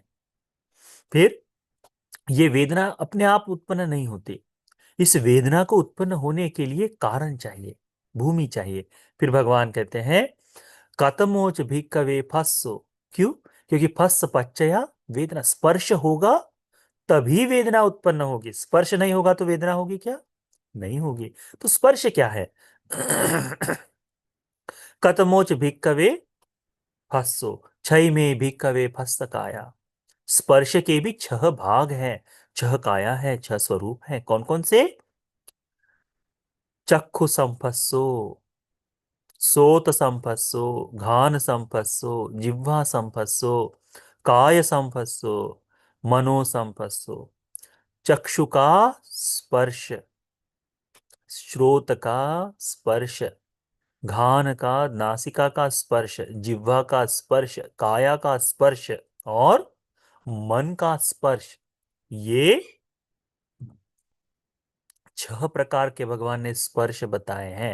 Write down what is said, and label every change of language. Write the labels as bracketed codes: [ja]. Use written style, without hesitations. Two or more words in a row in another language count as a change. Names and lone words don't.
[hi] फिर ये वेदना अपने आप उत्पन्न नहीं होती, इस वेदना को उत्पन्न होने के लिए कारण चाहिए, भूमि चाहिए। फिर भगवान कहते हैं [pi] कतमोच भिक्खवे फस्सो, [hi] क्यों? क्योंकि [pi] फस्स पच्चया वेदना, [hi] स्पर्श होगा तभी वेदना उत्पन्न होगी, स्पर्श नहीं होगा तो वेदना होगी क्या? नहीं होगी। तो स्पर्श क्या है? [pi] कतमोच भिक्खवे फस्सो, क्षय में भिक्खवे फस्स काया, [hi] स्पर्श के भी 6 भाग हैं, 6 काया है, 6 स्वरूप है। कौन कौन से? [pi] चक्षु संपस्सो, सोत संपस्सो, घान संपस्सो, जिह्वा संपस्सो, काय संपस्सो, मनो संपस्सो। [hi] चक्षु का स्पर्श, श्रोत का स्पर्श, घान का नासिका का स्पर्श, जिह्वा का स्पर्श, काया का स्पर्श और मन का स्पर्श, ये 6 प्रकार के भगवान ने स्पर्श बताए हैं।